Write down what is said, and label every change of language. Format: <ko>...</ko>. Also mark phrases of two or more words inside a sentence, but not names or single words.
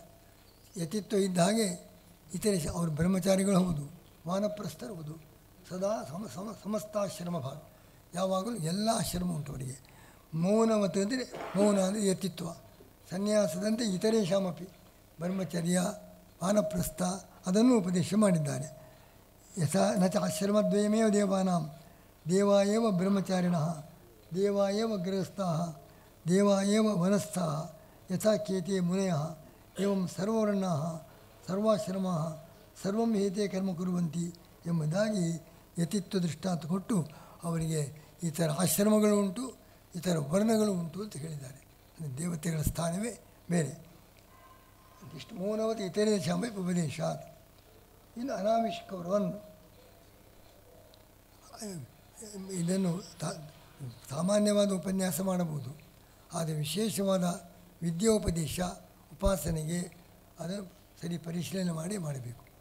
<kn>ಯತಿತ್ವ ಇದ್ದ ಹಾಗೆ ಇತರೇಶ ಅವರು ಬ್ರಹ್ಮಚಾರಿಗಳು ಹೌದು, ವಾನಪ್ರಸ್ಥರು ಹೌದು, ಸದಾ ಸಮಸ್ತಾಶ್ರಮ ಭಾಗ, ಯಾವಾಗಲೂ ಎಲ್ಲ ಆಶ್ರಮ ಉಂಟು ಅವರಿಗೆ. ಮೌನವತಿ ಅಂದರೆ ಮೌನ ಅಂದರೆ ಯತಿತ್ವ. ಸನ್ಯಾಸದಂತೆ ಇತರೇಷಾಮಪಿ ಬ್ರಹ್ಮಚರ್ಯ, ವಾನಪ್ರಸ್ಥ ಅದನ್ನು ಉಪದೇಶ ಮಾಡಿದ್ದಾರೆ.</kn> <sa>ಯಥಾ ನ ಚ ಆಶ್ರಮದ್ವಯಮೇವ ದೇವಾನಾಂ ದೇವಾ ಏವ ಬ್ರಹ್ಮಚಾರಿಣಃ ದೇವಾ ಏವ ಗೃಹಸ್ಥಾಃ ದೇವಾ ಏವ ವನಸ್ಥಾಃ ಯಥಾ ಕೇತೆ ಮುನಯಃ ಏವಂ ಸರ್ವವರ್ಣಾಃ ಸರ್ವಾಶ್ರಮಾಃ ಸರ್ವಂ ಹೇತೆ ಕರ್ಮ ಕುರುವಂತಿ</sa> <kn>ಎಂಬುದಾಗಿ ಯತಿತ್ವ ದೃಷ್ಟಾಂತ ಕೊಟ್ಟು ಅವರಿಗೆ ಇತರ ಆಶ್ರಮಗಳು ಉಂಟು, ಇತರ ವರ್ಣಗಳು ಉಂಟು ಅಂತ ಹೇಳಿದ್ದಾರೆ. ದೇವತೆಗಳ ಸ್ಥಾನವೇ ಬೇರೆ. ಇಷ್ಟು</kn> <sa>ಮೌನವತಿ ಇತರೇಷಾಂ ಉಪದೇಶಾತ್.</sa> <kn>ಇನ್ನು ಅನಾಮಿಷ್ಕವರವನ್ನು ಇದನ್ನು ಸಾಮಾನ್ಯವಾದ ಉಪನ್ಯಾಸ ಮಾಡಬಹುದು, ಆದರೆ ವಿಶೇಷವಾದ ವಿದ್ಯೋಪದೇಶ ಉಪಾಸನೆಗೆ ಅದನ್ನು ಸರಿ ಪರಿಶೀಲನೆ ಮಾಡಬೇಕು.</kn>